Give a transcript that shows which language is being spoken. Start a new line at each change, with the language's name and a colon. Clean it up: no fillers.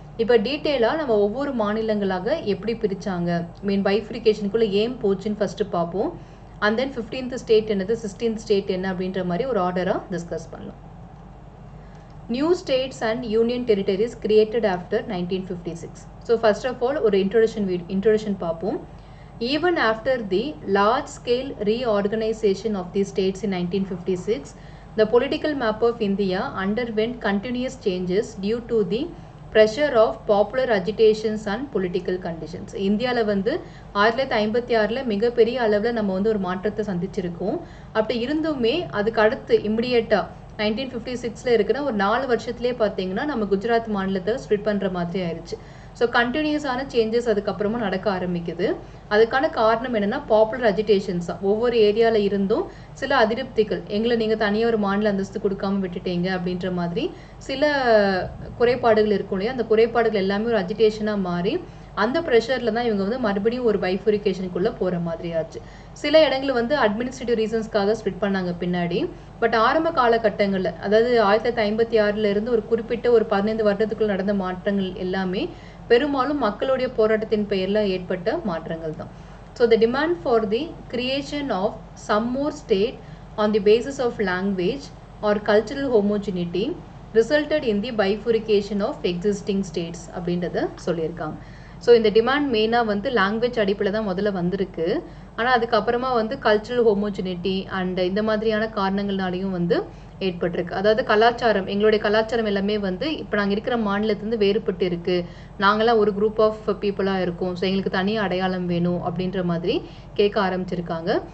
Tamil: இப்போ டீட்டெயிலாக நம்ம ஒவ்வொரு மாநிலங்களாக எப்படி பிரித்தாங்க, மீன் பைஃப்ரிகேஷனுக்குள்ளே ஏன் போச்சுன்னு ஃபஸ்ட்டு பார்ப்போம். அண்ட் தென் 15th ஸ்டேட் என்னது, 16th ஸ்டேட் என்ன அப்படின்ற மாதிரி ஒரு ஆர்டராக டிஸ்கஸ் பண்ணலாம்.
English: New states and union territories created after 1956.
Tamil: So first of all ஒரு இன்ட்ரோடக்ஷன் பார்ப்போம்.
English: Even after the large-scale reorganization of the states in 1956, the political map of India underwent continuous changes due to the pressure of popular agitations and political conditions.
Tamil: இந்தியாவில் வந்து 1956 மிகப்பெரிய அளவில் நம்ம வந்து ஒரு மாற்றத்தை சந்திச்சிருக்கோம். அப்படி இருந்துமே அதுக்கு அடுத்து இம்மிடியேட்டாக 1956 இருக்கிற ஒரு 4 வருஷத்துலேயே பார்த்தீங்கன்னா நம்ம குஜராத் மாநிலத்தை ஸ்ப்ளிட் பண்ணுற மாதிரி ஆயிடுச்சு. ஸோ கண்டினியூஸான சேஞ்சஸ் அதுக்கப்புறமா நடக்க ஆரம்பிக்குது. அதுக்கான காரணம் என்னென்னா பாப்புலர் அஜிடேஷன்ஸ் தான். ஒவ்வொரு ஏரியாவில் இருந்தும் சில அதிருப்திகள், எங்களை நீங்கள் தனியாக ஒரு மாநில அந்தஸ்து கொடுக்காம விட்டுட்டீங்க அப்படின்ற மாதிரி சில குறைபாடுகள் இருக்கும் இல்லையா, அந்த குறைபாடுகள் எல்லாமே ஒரு அஜிடேஷனாக மாறி அந்த ப்ரெஷரில் தான் இவங்க வந்து மறுபடியும் ஒரு பைஃபுரிகேஷனுக்குள்ளே போகிற மாதிரி ஆச்சு. சில இடங்கள் வந்து அட்மினிஸ்ட்ரேட்டிவ் ரீசன்ஸ்க்காக ஸ்ப்ளிட் பண்ணாங்க பின்னாடி. பட் ஆரம்ப காலகட்டங்களில், அதாவது 1956 இருந்து ஒரு குறிப்பிட்ட ஒரு 15 வருடத்துக்குள்ள நடந்த மாற்றங்கள் எல்லாமே பெரும்பாலும் மக்களுடைய போராட்டத்தின் பெயரில் ஏற்பட்ட மாற்றங்கள் தான்.
English: so the demand for the creation of some more state on the basis of language or cultural homogeneity resulted in the bifurcation of existing states
Tamil: அப்படின்றத சொல்லியிருக்காங்க. ஸோ இந்த டிமாண்ட் மெயினாக வந்து லாங்குவேஜ் அடிப்படையில் தான் முதல்ல வந்திருக்கு. ஆனால் அதுக்கப்புறமா வந்து கல்ச்சுரல் ஹோமோஜினிட்டி அண்ட் இந்த மாதிரியான காரணங்கள்னாலையும் வந்து ஏற்பட்டிருக்கு. அதாவது கலாச்சாரம், எங்களுடைய கலாச்சாரம் எல்லாமே வந்து இப்போ நாங்கள் இருக்கிற மாநிலத்திலேருந்து வேறுபட்டு இருக்குது, நாங்களாம் ஒரு குரூப் ஆஃப் பீப்புளாக இருக்கோம், ஸோ எங்களுக்கு தனி அடையாளம் வேணும் அப்படின்ற மாதிரி கேட்க ஆரம்பிச்சிருக்காங்க.